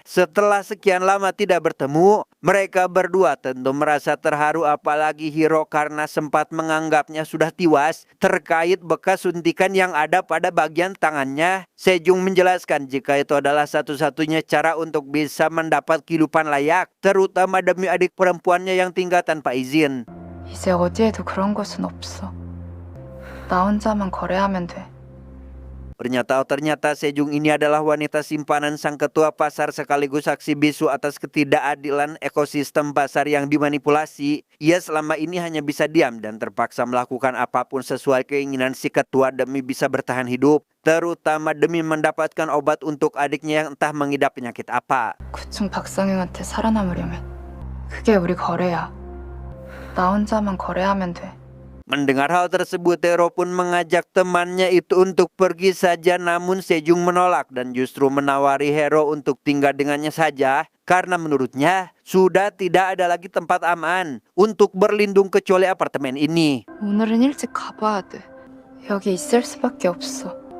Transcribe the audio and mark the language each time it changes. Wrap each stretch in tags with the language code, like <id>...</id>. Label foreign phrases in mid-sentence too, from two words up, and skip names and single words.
<id>Setelah sekian lama tidak bertemu, mereka berdua tentu merasa terharu apalagi Hero karena sempat menganggapnya sudah tewas terkait bekas suntikan yang ada pada bagian tangannya. Sejung menjelaskan jika itu adalah satu-satunya cara untuk bisa mendapat kehidupan layak, terutama demi adik perempuannya yang tinggal tanpa izin.</id> <ko>이제 어디에도 그런 곳은 없어. 나 혼자만 거래하면 돼.</ko> <id>Ternyata Sejung ini adalah wanita simpanan sang ketua pasar sekaligus saksi bisu atas ketidakadilan ekosistem pasar yang dimanipulasi. Ia selama ini hanya bisa diam dan terpaksa melakukan apapun sesuai keinginan si ketua demi bisa bertahan hidup, terutama demi mendapatkan obat untuk adiknya yang entah mengidap penyakit apa.</id> <ko>9층 박상영한테 살아남으려면 그게 우리 거래야. 나 혼자만 거래하면 돼.</ko> <id>Mendengar hal tersebut, Hero pun mengajak temannya itu untuk pergi saja, namun Sejung menolak dan justru menawari Hero untuk tinggal dengannya saja karena menurutnya sudah tidak ada lagi tempat aman untuk berlindung kecuali apartemen ini.</id> <ko>오늘은 일찍 가봐야 돼. 여기 있을 수밖에 없어.</ko>